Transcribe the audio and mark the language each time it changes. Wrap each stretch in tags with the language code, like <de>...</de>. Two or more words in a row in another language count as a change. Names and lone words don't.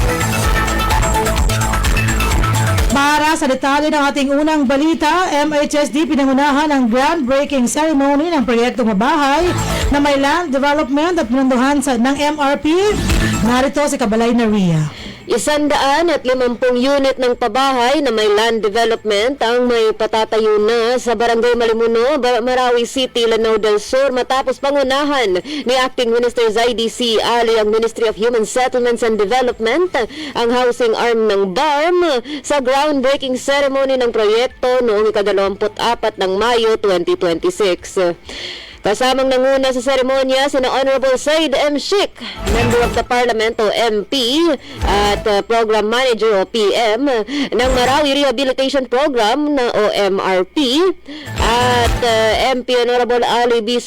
<tl>Para sa detalye ng ating unang balita, MHSD pinangunahan ang</tl> <en>groundbreaking ceremony</en> <tl>ng proyektong mabahay na may</tl> <en>land development</en> <tl>at pinanduhan ng MRP. Narito si Kabalay na Ria. 150 unit ng pabahay na may</tl> <en>land development</en> <tl>ang may patatayo na sa Barangay Malimuno, Marawi City, Lanao del Sur matapos pangunahan ni Acting Minister Zaidi C. Ali ang Ministry of Human Settlements and Development ang</tl> <en>housing arm</en> <tl>ng BARM sa</tl> <en>groundbreaking ceremony</en> <tl>ng proyekto noong ika-24 ng Mayo 2026. Kasamang nanguna sa seremonya sina Honorable Said M.</tl> <en>Sheikh, Member of the Parliament o MP at Program Manager o PM ng Marawi Rehabilitation Program na o MRP at MP Honorable Ali B.</en>